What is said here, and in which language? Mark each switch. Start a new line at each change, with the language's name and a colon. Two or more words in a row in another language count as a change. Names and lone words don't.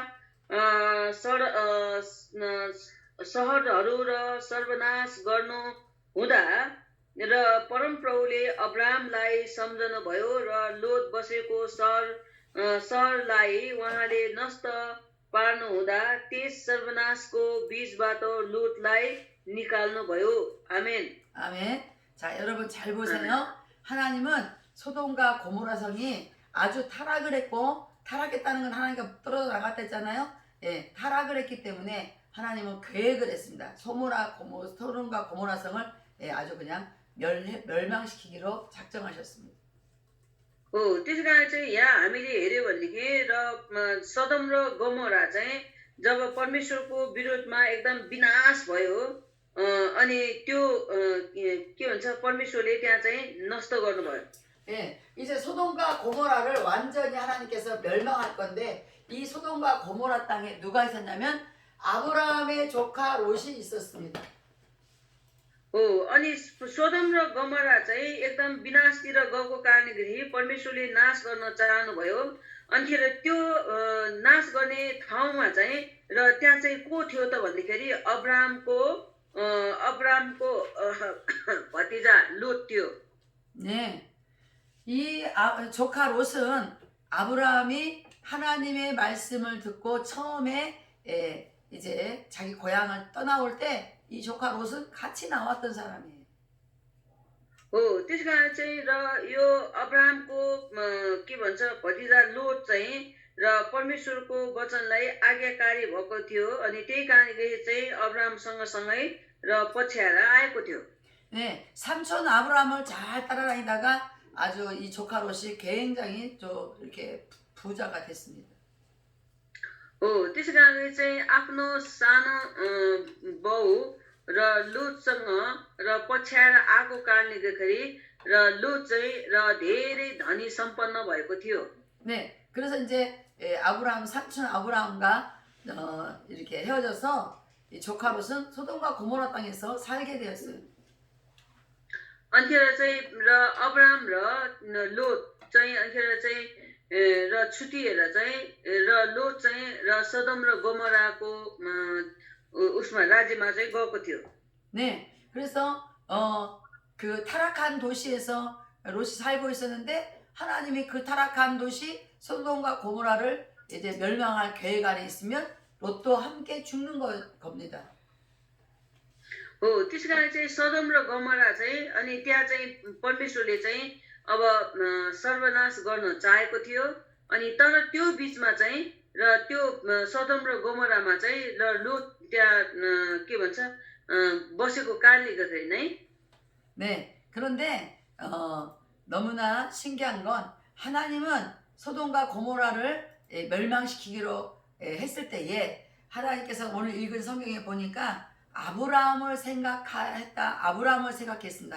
Nepali: सहरहरू र सर्वनाश गर्नु हुँदा र परमप्रभुले अब्राहमलाई सम्झनु भयो र लोत बसेको सहरलाई उहाँले नष्ट पार्नु हुँदा त्यस सर्वनाशको बीचबाट लोतलाई निकाल्नु भयो. आमेन.
Korean: 아멘. 자, 여러분 잘 보세요. 하나님은 소돔과 고모라 성이 아주 타락을 했고 타락했다는 건 하나님과 떨어져 나갔다 했잖아요. 예, 타락을 했기 때문에 하나님은 계획을 했습니다. 소돔과 고모라 성을 아주 그냥 멸망시키기로 작정하셨습니다.
Nepali: त्यसै कारण चाहिँ यहाँ हामीले हेर्यो भनेदेखि र सदम र गमोरा चाहिँ जब परमेश्वरको विरोधमा एकदम विनाश भयो अनि त्यो के भन्छ परमेश्वरले त्यहाँ चाहिँ नष्ट गर्नुभयो.
Korean: 예, 이제 소돔과 고모라를 완전히 하나님께서 멸망할 건데 이 소돔과 고모라 땅에 누가 있었냐면 아브라함의 조카 롯이 있었습니다.
Nepali: अनि सोदम र गमोरा चाहिँ एकदम विनाशतिर गएको कारणले परमेश्वरले नाश गर्न चाहनुभयो. अनिखेर त्यो नाश गर्ने ठाउँमा चाहिँ र त्यहाँ चाहिँ को थियो त भन्दाखेरि अब्राहमको भतिजा लोत थियो.
Korean: 네, 이 조카 롯은 아브라함이 하나님의 말씀을 듣고 처음에 이제 자기 고향을 떠나올 때 이 조카 롯은 같이 나왔던 사람이에요.
Nepali: त्यस कारण चाहिँ र यो अब्राहमको के भन्छ भतिजा लोत चाहिँ र परमेश्वरको वचनलाई आज्ञाकारी भएको थियो अनि त्यही कारणले चाहिँ अब्राहमसँग सँगै र पछ्याएर आएको थियो.
Korean: 네, 삼촌 아브라함을 잘 따라다니다가 아주 이 조카 롯이 굉장히 좀 이렇게 부자가 됐습니다.
Nepali: त्यसै कारणले चाहिँ आफ्नो सानो बाउ र लोतसँग र पछ्याएर आएको कारणले गर्दाखेरि र लोत चाहिँ र धेरै धनी सम्पन्न भएको थियो.
Korean: 네, 그래서 이제 아브라함 삼촌 아브라함과 이렇게 헤어져서 이 조카 롯은 소돔과 고모라 땅에서 살게 되었어요.
Nepali: अन्खेर चाहिँ र अब्राहम र लोत चाहिँ अन्खेर चाहिँ र छुटिएर चाहिँ र लोत चाहिँ र सदम र गमोराको उसमा राज्यमा चाहिँ गएको थियो.
Korean: 네, 그래서 그 타락한 도시에서 롯이 살고 있었는데 하나님이 그 타락한 도시 소돔과 고모라를 이제 멸망할 계획 안에 있으면 롯도 함께 죽는 겁니다.
Nepali: हो त्यस कारण चाहिँ सदम र गमरा चाहिँ अनि त्यहाँ चाहिँ परमेश्वरले चाहिँ अब सर्वनाश गर्न चाहेको थियो अनि तर त्यो बीचमा चाहिँ र त्यो सदम र गमरामा चाहिँ र लोत त्यहाँ के भन्छ बसेको कारणले गर्दाखेरि नै
Korean: 네, 그런데 너무나 신기한 건 하나님은 소돔과 고모라를 멸망시키기로 했을 때에 하나님께서 오늘 읽은 성경에 보니까 아브라함을 생각했습니다.